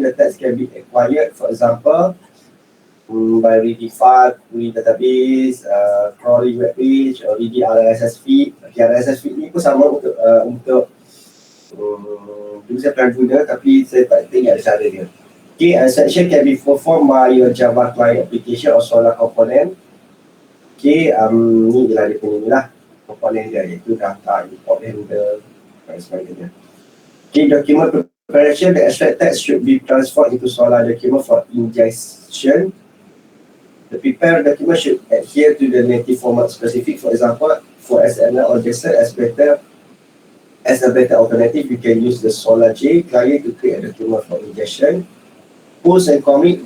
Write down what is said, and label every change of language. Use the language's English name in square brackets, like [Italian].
[English] The text can be acquired, for example, by reading file, query database, crawling web page, or reading RSS feed. [Malay] Okay, RSS feed ni pun sama untuk dulu saya pernah guna, tapi saya tak ingat cara dia. [English] Okay, extraction can be performed by your Java client application or Solar component. [Malay] Okay, ni ialah dia punya ni lah, komponen dia, iaitu data, import, handle, dan sebagainya. [English] Okay, document preparation, the extract text should be transferred into Solar document for ingestion. The prepared document should adhere to the native format specific. For example, for XML or JSON, as a better alternative, you can use the Solar J client to create a document for ingestion. Post and commit.